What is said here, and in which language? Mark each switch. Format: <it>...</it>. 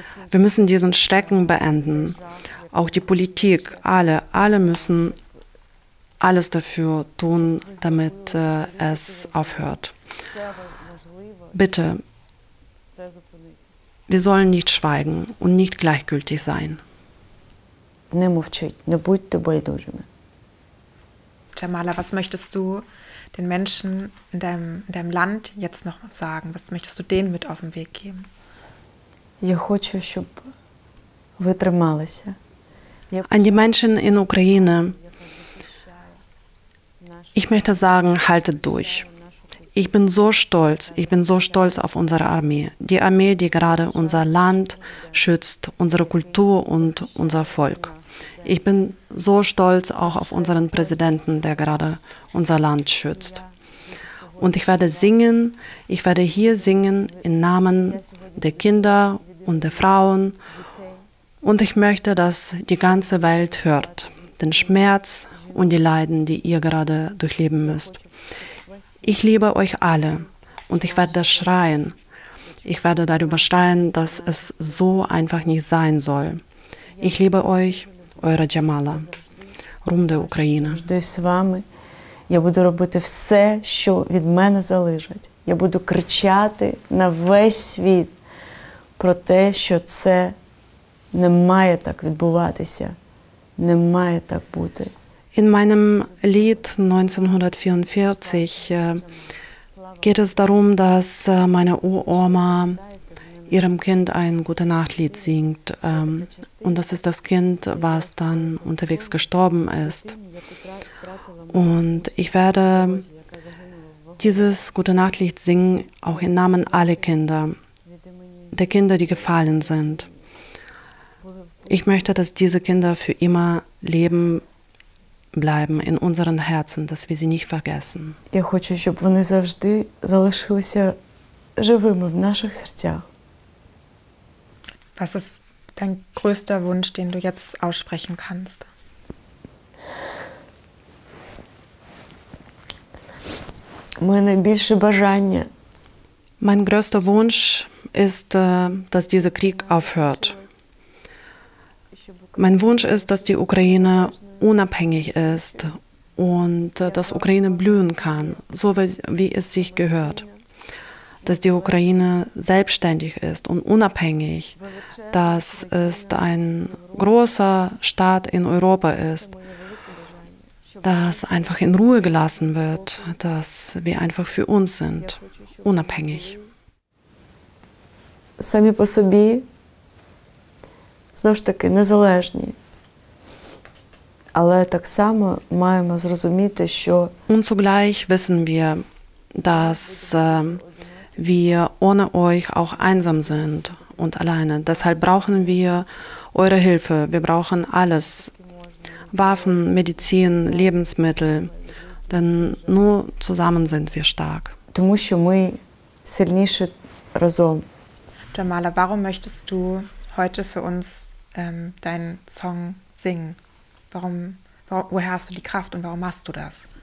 <de>Wir müssen diesen Schrecken beenden. Auch die Politik, alle müssen alles dafür tun, damit es aufhört. Bitte, wir sollen nicht schweigen und nicht gleichgültig sein.</de> <uk>Не мовчіть, не будьте байдужими.</uk> <de>Jamala, was möchtest du den Menschen in deinem Land jetzt noch sagen? Was möchtest du denen mit auf den Weg geben?</de> <uk>Я хочу, щоб ви трималися.</uk> <de>An die Menschen in Ukraine, ich möchte sagen, haltet durch. Ich bin so stolz auf unsere Armee. Die Armee, die gerade unser Land schützt, unsere Kultur und unser Volk. Ich bin so stolz auch auf unseren Präsidenten, der gerade unser Land schützt. Und ich werde hier singen im Namen der Kinder und der Frauen. Und ich möchte, dass die ganze Welt hört, den Schmerz und die Leiden, die ihr gerade durchleben müsst. Ich liebe euch alle und ich werde das schreien. Ich werde darüber schreien, dass es so einfach nicht sein soll. Ich liebe euch, eure Jamala. Ruhm der Ukraine.</de> <uk>З вами. Я буду робити все, що від мене залежить. Я буду кричати на весь світ про те, що це не має так відбуватися, не має так бути.</uk> <de>In meinem Lied 1944 geht es darum, dass meine Uroma ihrem Kind ein Gute-Nacht-Lied singt. Und das ist das Kind, was dann unterwegs gestorben ist. Und ich werde dieses Gute-Nacht-Lied singen, auch im Namen aller Kinder, der Kinder, die gefallen sind. Ich möchte, dass diese Kinder für immer leben bleiben in unseren Herzen, dass wir sie nicht vergessen.</de> <uk>Я хочу, щоб вони завжди залишилися живими в наших серцях.</uk> <de>Was ist dein größter Wunsch, den du jetzt aussprechen kannst?</de> <uk>Моє найбільше бажання</uk> <de>Mein größter Wunsch ist, dass dieser Krieg aufhört. Mein Wunsch ist, dass die Ukraine unabhängig ist und dass Ukraine blühen kann, so wie es sich gehört. Dass die Ukraine selbstständig ist und unabhängig, dass es ein großer Staat in Europa ist, dass einfach in Ruhe gelassen wird, dass wir einfach für uns sind, unabhängig.</de> <uk>самі по собі, знову ж таки, незалежні. Але так само маємо зрозуміти, що</uk> <de>Und zugleich wissen wir, dass wir ohne euch auch einsam sind und alleine. Deshalb brauchen wir eure Hilfe. Wir brauchen alles. Waffen, Medizin, Lebensmittel. Denn nur zusammen sind wir stark.</de> <uk>тому що ми сильніші разом.</uk> <de>Jamala, warum möchtest du heute für uns deinen Song singen? Woher hast du die Kraft und warum machst du das?</de>